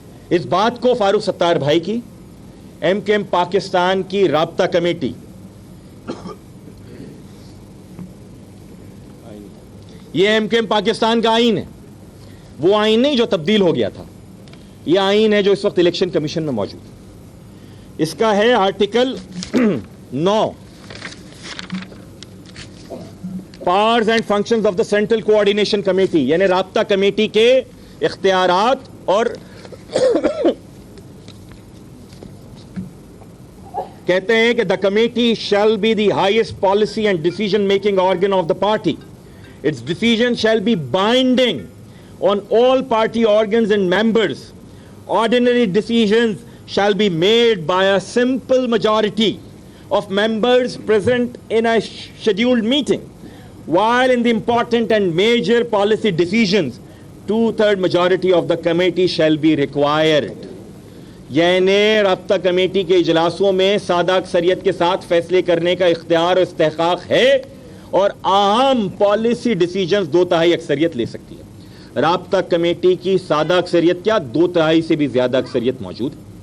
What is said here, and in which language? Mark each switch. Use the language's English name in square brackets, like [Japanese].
[Urdu] اس بات کو فاروق ستار بھائی کی ایم کیو ایم پاکستان کی رابطہ کمیٹی, یہ ایم کیو ایم پاکستان کا آئین ہے, وہ آئین نہیں جو تبدیل ہو گیا تھا, یہ آئین ہے جو اس وقت الیکشن کمیشن میں موجود ہے. اس کا ہے article 9, [English] powers and functions of the central coordination committee, [Urdu] یعنی رابطہ کمیٹی کے اختیارات. اور کہتے ہیں کہ [English] The committee shall be the highest policy and decision making organ of the party. Its decision shall be binding on all party organs and members. Ordinary decisions shall be made by a simple majority of members present in a scheduled meeting, while in the important and major policy decisions 2/3 majority of the committee shall be required. [Urdu] یعنی رابطہ committee کے اجلاسوں میں سادہ اکثریت کے ساتھ فیصلے کرنے کا اختیار و استحقاق ہے, اور اہم پالیسی ڈیسیجنز 2/3 اکثریت لے سکتی ہے. رابطہ کمیٹی کی سادہ اکثریت کیا, 2/3 سے بھی زیادہ اکثریت موجود ہے.